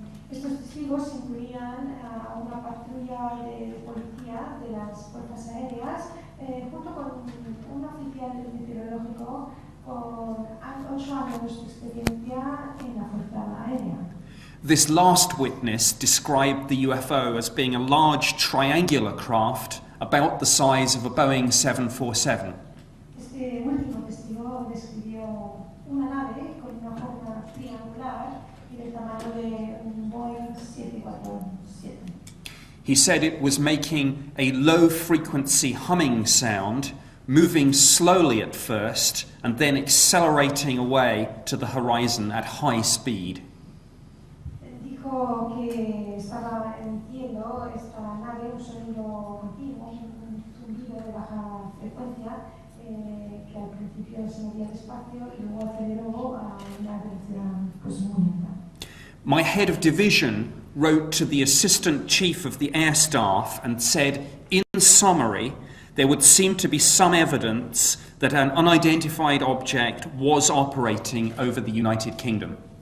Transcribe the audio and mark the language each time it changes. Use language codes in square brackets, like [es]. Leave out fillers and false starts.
[es] Estos testigos incluían a una patrulla de policía de las fuerzas aéreas, junto con un oficial meteorológico con 8 años de experiencia en la fuerza aérea. [en] This last witness described the UFO as being a large triangular craft about the size of a Boeing 747. [es] Este último testigo describió una nave con una forma triangular y del tamaño de un Boeing 747. [en] He said it was making a low-frequency humming sound, moving slowly at first and then accelerating away to the horizon at high speed. [es] Dijo que estaba emitiendo esta nave un sonido continuo, un zumbido de baja frecuencia, que al principio se movía despacio y luego aceleró a una velocidad pues, muy alta. [en] My head of division wrote to the Assistant Chief of the Air Staff and said, in summary, there would seem to be some evidence that an unidentified object was operating over the United Kingdom.